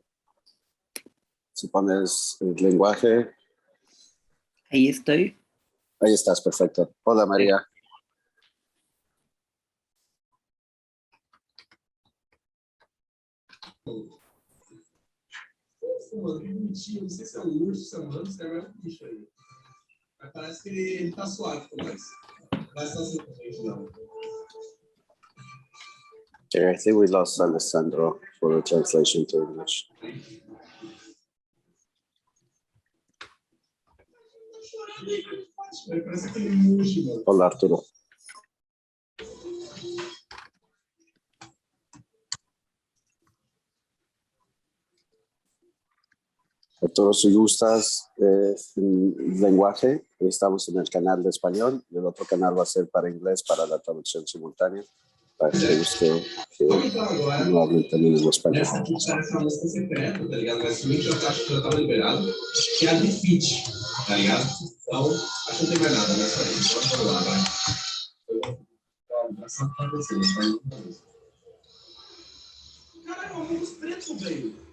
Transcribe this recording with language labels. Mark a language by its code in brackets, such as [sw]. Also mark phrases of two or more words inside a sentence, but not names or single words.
[es] Si pones el lenguaje. Ahí estoy. Ahí estás, perfecto. Hola María. [pt] Mano, que bonitinho. Não sei se é um urso, se é um hamster, agora é um bicho aí. Mas parece que ele tá suave, mas estar simplesmente não. [en] Okay, I think we lost Alessandro for the translation to English. [pt] Parece aquele murcho, mano. [es] Hola Arturo. Arturo, si gustas lenguaje, estamos en el canal de español y el otro canal va a ser para inglés, para la traducción simultánea, para aquellos que no hablen también en español. [pt] Essa aqui parece uma música secreta, tá ligado? Mas o link já tava liberado, que é a Defeat, tá ligado? Então, acho que não tem mais nada, né? Só isso. Vamos lá, vai. Só pra você, caralho, é um ônibus preto, velho.